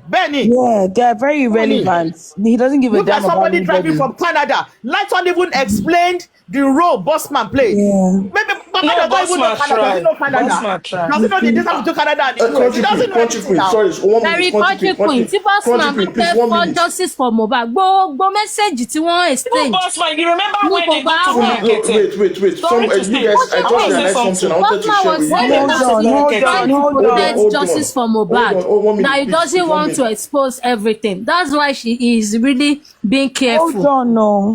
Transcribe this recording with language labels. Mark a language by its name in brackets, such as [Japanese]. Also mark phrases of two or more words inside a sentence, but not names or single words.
[English] Benny. Yeah, they are very irrelevant. He doesn't give a damn about somebody anybody. driving from Canada. Lighton even explained the role Bossman played. Yeah. Maybe Baba doesn't even know Canada. Doesn't know Canada. Doesn't know the distance to Canada and the US. He doesn't know anything now. Very country queen. [Yoruba] Tí Bossman bá fẹ́ [English] for justice for Mohbad. [Yoruba] Gbogbo message tí wọ́n explain. [English] Bossman, you remember when they go to Berekete? Wait. You guys, I just realized something. I wanted to share with you. Hold on. Justice for Mohbad. Now he doesn't want to expose everything. That's why she is really being careful. Hold on, no.